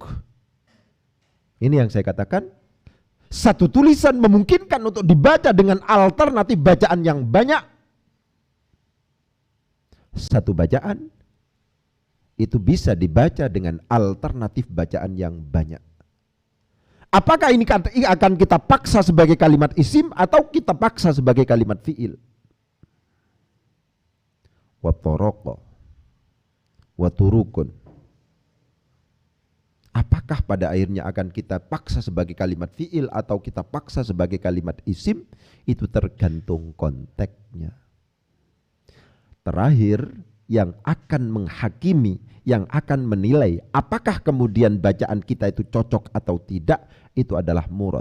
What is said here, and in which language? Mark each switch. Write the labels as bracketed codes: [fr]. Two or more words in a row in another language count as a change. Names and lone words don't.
[id] Ini yang saya katakan, satu tulisan memungkinkan untuk dibaca dengan alternatif bacaan yang banyak. Satu bacaan itu bisa dibaca dengan alternatif bacaan yang banyak. Apakah ini akan kita paksa sebagai kalimat isim atau kita paksa sebagai kalimat fi'il? [ar] وطرق، وطرق. [id] Apakah pada akhirnya akan kita paksa sebagai kalimat fi'il atau kita paksa sebagai kalimat isim? Itu tergantung konteksnya. Terakhir, yang akan menghakimi, yang akan menilai apakah kemudian bacaan kita itu cocok atau tidak, itu adalah murad.